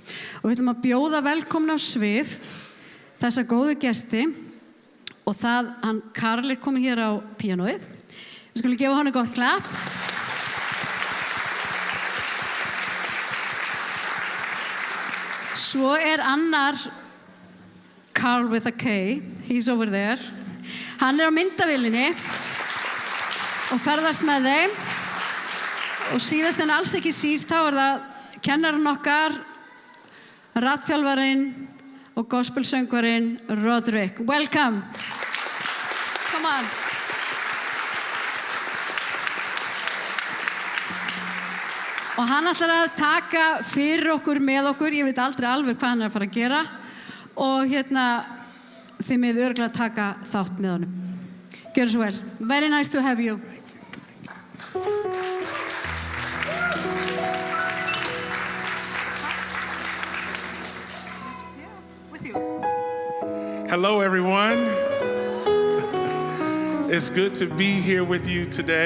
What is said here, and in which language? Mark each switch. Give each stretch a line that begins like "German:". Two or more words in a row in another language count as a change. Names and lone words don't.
Icelandic: Og við ætlum að bjóða velkomna á svið þessa góðu gesti og það, hann Karl er komin hér á píanóið. Við skulum gefa honum gott klapp. Svo er annar Karl
English: with a K, he's over there.
Icelandic: Hann er á myndavélinni og ferðast með þeim og síðast en alls ekki síst þá er það kennarinn okkar, raðþjálfarinn og gospelsöngvarinn Roderick.
English: Welcome. Come on.
Icelandic: Og hann ætlar að taka fyrir okkur, með okkur, ég veit aldrei alveg hvað hann er að fara að gera og þið með örugglega taka þátt með honum. Gjörðu svo vel.
English: Very nice to have you. Hello, everyone. It's good to be here with you today.